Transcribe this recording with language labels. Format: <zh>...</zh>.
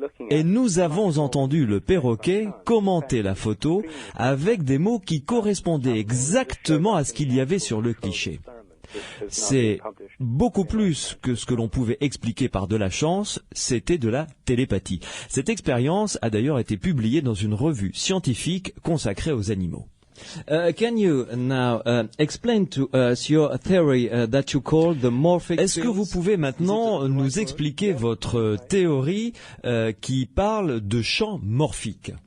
<fr>Et nous avons entendu le perroquet commenter la photo avec des mots qui correspondaient exactement à ce qu'il y avait sur le cliché. C'est beaucoup plus que ce que l'on pouvait expliquer par de la chance, c'était de la télépathie. Cette expérience a d'ailleurs été publiée dans une revue scientifique consacrée aux animaux.</fr> <en>Can you now explain to us your theory that you call the morphic fields?</en> <fr>Est-ce que vous pouvez maintenant nous expliquer votre théorie qui parle de champs morphiques?</fr>